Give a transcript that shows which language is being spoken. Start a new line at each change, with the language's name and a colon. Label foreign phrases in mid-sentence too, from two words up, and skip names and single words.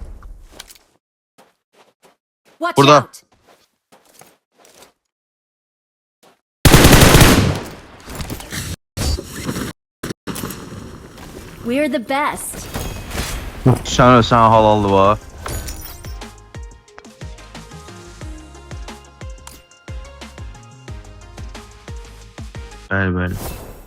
English: Watch
Azerbaijani: Burada.
English: out! We're the best.
Azerbaijani: Sən ölsən halallı var. Bəli, bəli.